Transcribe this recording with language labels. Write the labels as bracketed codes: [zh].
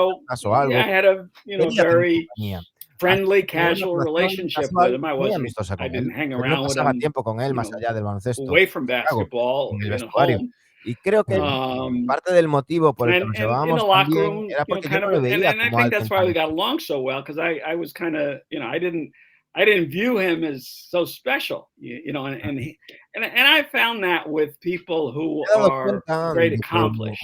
[en] And so I had a very friendly, casual relationship with him. I didn't hang around with him away from basketball home. [es] Y creo que parte del motivo por el que nos llevábamos tan bien era porque yo no lo veía [en] and I think that's why we got along so well, because I was kind of, I didn't view him as so special, and I found that with people who are great accomplished.